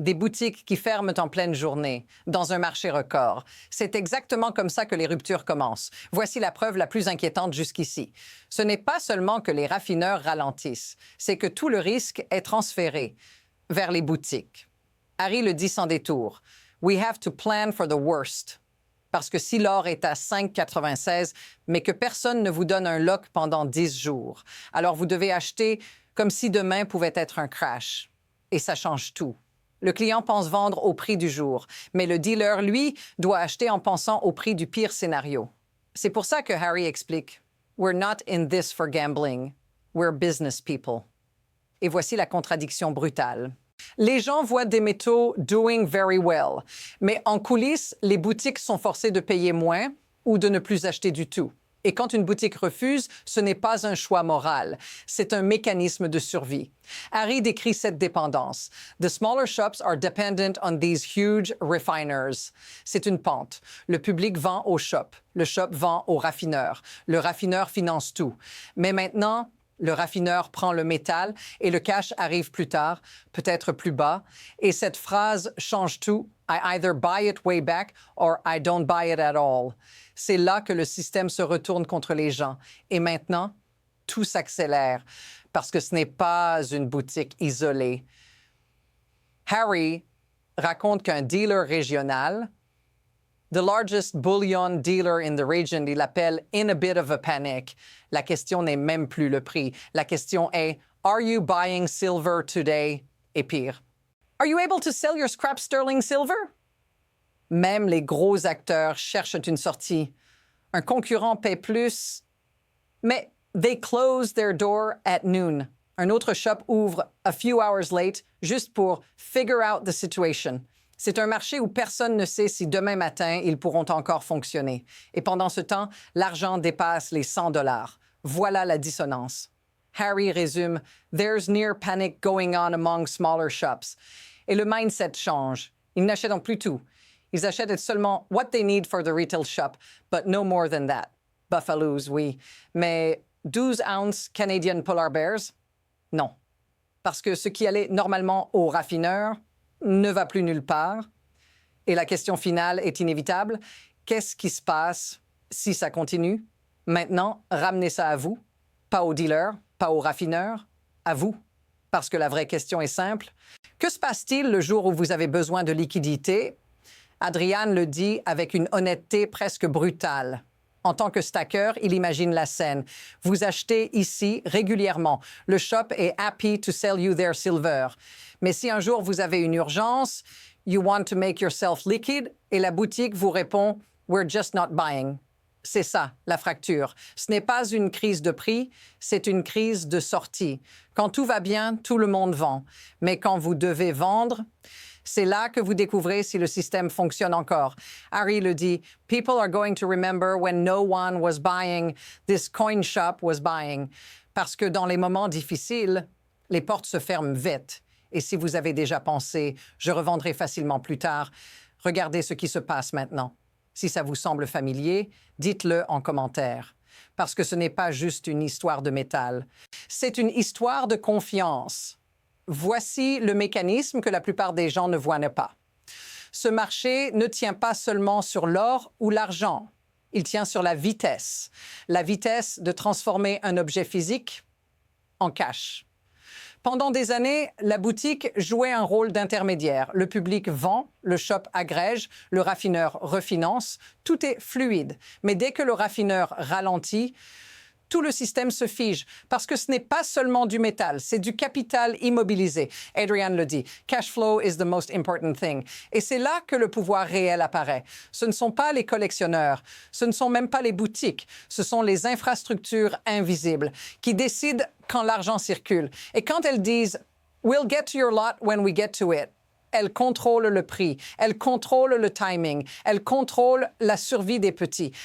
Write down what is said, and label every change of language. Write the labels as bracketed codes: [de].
[fr] Des boutiques qui ferment en pleine journée, dans un marché record. C'est exactement comme ça que les ruptures commencent. Voici la preuve la plus inquiétante jusqu'ici. Ce n'est pas seulement que les raffineurs ralentissent, c'est que tout le risque est transféré vers les boutiques. Harry le dit sans détour. [en] We have to plan for the worst. [fr] Parce que si l'or est à 5,96, mais que personne ne vous donne un lock pendant 10 jours, alors vous devez acheter comme si demain pouvait être un crash. Et ça change tout. Le client pense vendre au prix du jour, mais le dealer, lui, doit acheter en pensant au prix du pire scénario. C'est pour ça que Harry explique « [en] We're not in this for gambling. We're business people. [fr] » Et voici la contradiction brutale. Les gens voient des métaux [en] doing very well, [fr] mais en coulisses, les boutiques sont forcées de payer moins ou de ne plus acheter du tout. Et quand une boutique refuse, ce n'est pas un choix moral, c'est un mécanisme de survie. Harry décrit cette dépendance. [en] The smaller shops are dependent on these huge refiners. [fr] C'est une pente. Le public vend au shop. Le shop vend au raffineur. Le raffineur finance tout. Mais maintenant, le raffineur prend le métal et le cash arrive plus tard, peut-être plus bas. Et cette phrase change tout. [en] I either buy it way back or I don't buy it at all. [fr] C'est là que le système se retourne contre les gens. Et maintenant, tout s'accélère parce que ce n'est pas une boutique isolée. Harry raconte qu'un dealer régional, [en] the largest bullion dealer in the region, [fr] il l'appelle [en] in a bit of a panic. [fr] La question n'est même plus le prix. La question est, [en] are you buying silver today? [fr] Et pire, [en] are you able to sell your scrap sterling silver? [fr] Même les gros acteurs cherchent une sortie. Un concurrent paie plus, mais [en] they close their door at noon. [fr] Un autre shop ouvre [en] a few hours late [fr] juste pour [en] figure out the situation. [fr] C'est un marché où personne ne sait si demain matin ils pourront encore fonctionner. Et pendant ce temps, l'argent dépasse les 100 $. Voilà la dissonance. Harry résume, [en] there's near panic going on among smaller shops. [fr] Et le mindset change. Ils n'achètent plus tout. Ils achètent seulement [en] what they need for the retail shop, but no more than that. Buffaloes, [fr] oui. Mais [en] 12 ounces Canadian Polar Bears? [fr] Non. Parce que ce qui allait normalement au raffineur ne va plus nulle part. Et la question finale est inévitable. Qu'est-ce qui se passe si ça continue? Maintenant, ramenez ça à vous. Pas au dealer, pas au raffineur, à vous. Parce que la vraie question est simple. Que se passe-t-il le jour où vous avez besoin de liquidité? Adrian le dit avec une honnêteté presque brutale. En tant que stacker, il imagine la scène. Vous achetez ici régulièrement. Le shop est [en] happy to sell you their silver. [fr] Mais si un jour vous avez une urgence, [en] you want to make yourself liquid, [fr] et la boutique vous répond, [en] we're just not buying. [fr] C'est ça, la fracture. Ce n'est pas une crise de prix, c'est une crise de sortie. Quand tout va bien, tout le monde vend. Mais quand vous devez vendre, c'est là que vous découvrez si le système fonctionne encore. Harry le dit, [en] « People are going to remember when no one was buying, this coin shop was buying. » [fr] Parce que dans les moments difficiles, les portes se ferment vite. Et si vous avez déjà pensé, « Je revendrai facilement plus tard », regardez ce qui se passe maintenant. Si ça vous semble familier, dites-le en commentaire. Parce que ce n'est pas juste une histoire de métal. C'est une histoire de confiance. Voici le mécanisme que la plupart des gens ne voient pas. Ce marché ne tient pas seulement sur l'or ou l'argent. Il tient sur la vitesse de transformer un objet physique en cash. Pendant des années, la boutique jouait un rôle d'intermédiaire. Le public vend, le shop agrège, le raffineur refinance. Tout est fluide. Mais dès que le raffineur ralentit, tout le système se fige parce que ce n'est pas seulement du métal, c'est du capital immobilisé. Adrian le dit, [en] cash flow is the most important thing. [fr] Et c'est là que le pouvoir réel apparaît. Ce ne sont pas les collectionneurs, ce ne sont même pas les boutiques, ce sont les infrastructures invisibles qui décident quand l'argent circule. Et quand elles disent « [en] We'll get to your lot when we get to it [fr] », elles contrôlent le prix, elles contrôlent le timing, elles contrôlent la survie des petits.